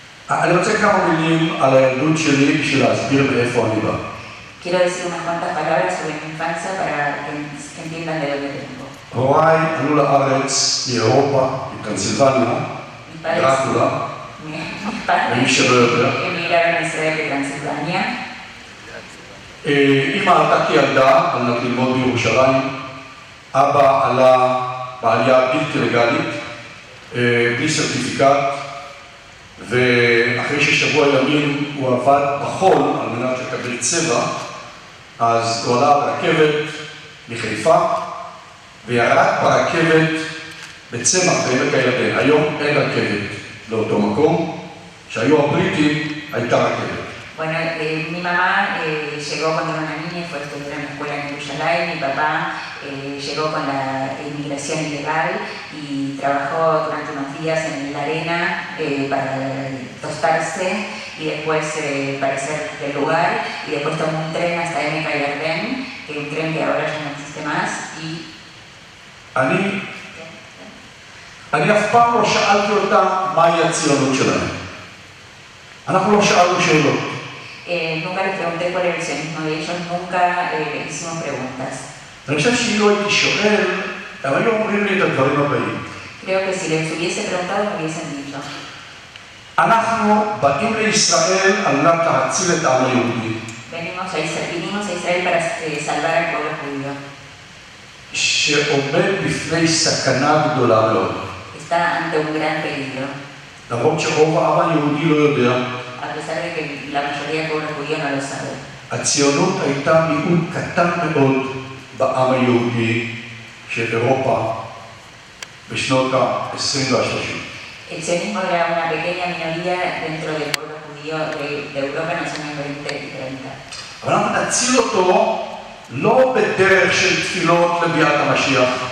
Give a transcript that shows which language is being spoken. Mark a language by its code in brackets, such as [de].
[he] אני רוצה כמה מילים על הילדות שלי בשביל להסביר מאיפה אני בא. [es] Quiero decir unas cuantas palabras sobre mi infancia para que entiendan de dónde vengo. [he] הוריי עלו לארץ מאירופה, מפנסילבניה, דרקולה, למי שלא יודע. [es] Emigraron a Israel de Transilvania. [he] אמא עלתה כילדה על מנת ללמוד בירושלים, אבא עלה בעלייה בלתי לגלית, בלי סרטיפיקט, ואחרי ששבוע ימים הוא עבד בחול על מנת לקבל צבע, אז הוא עלה ברכבת מחיפה וירד ברכבת בצמח בעמק הירדן. היום אין רכבת לאותו מקום, שהיו הבריטים הייתה רכבת. [es] Bueno, mi mamá llegó cuando era una niña y fue a estudiar en la escuela en Jerusalén. Mi papá llegó con la inmigración ilegal y trabajó durante unos días en la arena para tostarse y después para hacer del lugar. Y después tomó un tren hasta Emek Hayarden, que es un tren que ahora ya no existe más. Y [he] אני אף פעם לא שאלתי אותם מהי הציונות שלהם. אנחנו לא שאלנו שאלות. [es] Nunca les pregunté cuál era el sionismo de ellos, nunca hicimos preguntas. [he] אני חושב שאם לא הייתי שואל, הם היו אומרים לי את הדברים הבאים. [es] Creo que si les hubiese preguntado, me hubiesen dicho. [he] אנחנו באים לישראל על מנת להציל את העם היהודי. [es] Vinimos a Israel para salvar al pueblo judío. [he] שעומד בפני סכנה גדולה מאוד. [es] Está ante un gran peligro. [he] למרות שרוב העם היהודי לא יודע. [es] A pesar de que la mayoría del pueblo judío no lo sabe. [he] הציונות הייתה מיעוט קטן מאוד בעם היהודי של אירופה בשנות ה-20 וה-30. [es] El sionismo era una pequeña minoría dentro del pueblo judío de Europa en los años 20 y 30. [he] אבל אנחנו נציל אותו לא בדרך של תפילות לביאת המשיח.